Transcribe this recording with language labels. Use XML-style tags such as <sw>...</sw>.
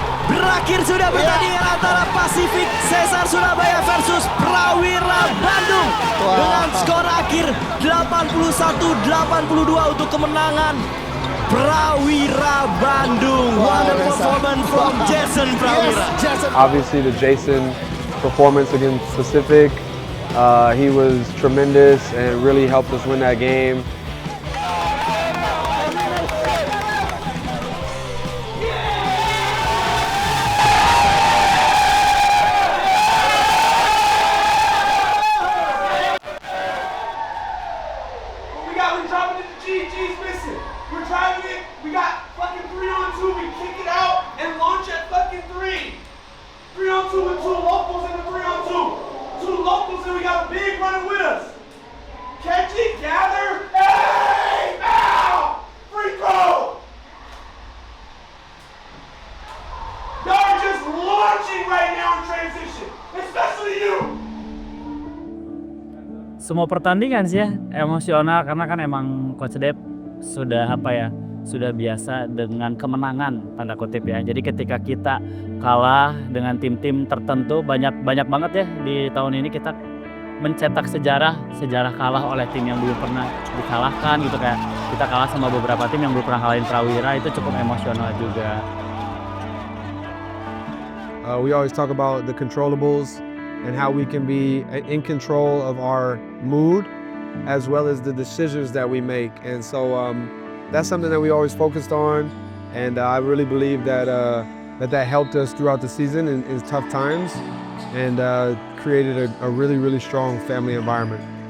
<id>Berakhir sudah pertandingan antara Pasifik Cesar Surabaya versus Prawira Bandung dengan skor akhir 81-82 untuk kemenangan Prawira Bandung.</id> <en>Wonderful performance from Jason Prawira. Obviously, the Jason performance against Pacific, he was tremendous and really helped us win that game. We're dropping it to GG's missing. We're driving it. We got fucking 3-on-2. We kick it out and launch at fucking 3. 3-on-2 with 2 locals and a 3-on-2. 2 locals and we got a big running with us. Catch it, gather. Hey, now! Free throw! Y'all are just launching right now in transition. Especially you.</en> <id>Semua pertandingan sih ya emosional karena kan emang Coach Dep sudah sudah biasa dengan kemenangan tanda kutip ya. Jadi ketika kita kalah dengan tim-tim tertentu banyak banget ya di tahun ini kita mencetak sejarah kalah oleh tim yang belum pernah dikalahkan gitu, kayak kita kalah sama beberapa tim yang belum pernah kalahin Prawira, itu cukup emosional juga.</id> <en>We always talk about the controllables and how we can be in control of our mood as well as the decisions that we make. And so that's something that we always focused on. And I really believe that that helped us throughout the season in tough times and created a really, really strong family environment.</en>